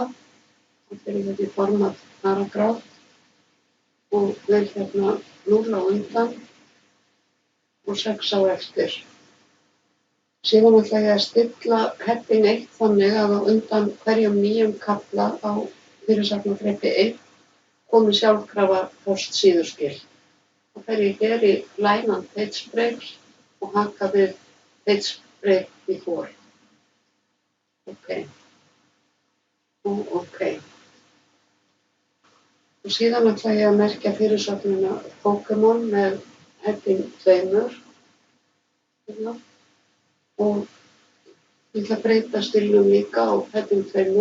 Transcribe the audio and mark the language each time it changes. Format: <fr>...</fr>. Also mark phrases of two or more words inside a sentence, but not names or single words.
<is>Það fyrir þetta í format paragraf og vel hérna 0 á undan og 6 á eftir. Síðan ætla ég að stilla heading 1 þannig að á undan hverjum nýjum kafla á fyrirsagnarþrepi 1 komi sjálfkrafa forsíðuskil. Það fer ég hér í</is> <en>line and page breaks</en> <is>og haka við</is> <en>page break before.</en> <is>OK. Og OK. Og síðan ætla ég að merkja fyrirsögnina Pokémon með heading 2. Hérna. Og ég ætla að breyta stílnum líka á heading 2.</is>